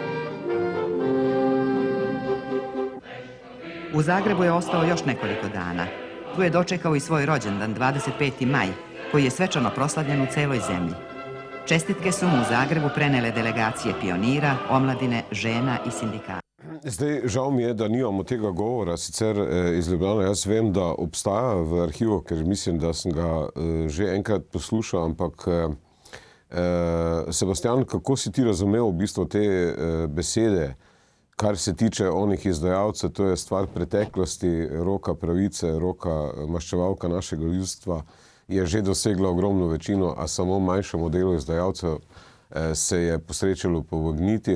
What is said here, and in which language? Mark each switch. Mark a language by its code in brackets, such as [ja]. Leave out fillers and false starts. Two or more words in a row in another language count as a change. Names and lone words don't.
[sr] U Zagrebu je ostao još nekoliko dana. Tu je dočekao i svoj rođendan, 25. maj, koji je svečano proslavljen u celoj zemlji. Čestitke su mu u Zagrebu prenele delegacije pionira, omladine, žena i sindikata. [sl] Zdaj, žal mi je, da nimamo tega govora, sicer iz Ljubljana. Jaz vem, da obstaja v arhivu, ker mislim, da sem ga že enkrat poslušal, ampak Sebastian, kako si ti razumel v bistvu te besede, kar se tiče onih izdajalcev, to je stvar preteklosti, roka pravice, roka maščevalka našega ljudstva, je že dosegla ogromno večino, a samo manjšemu delu izdajalcev se je posrečilo povagniti.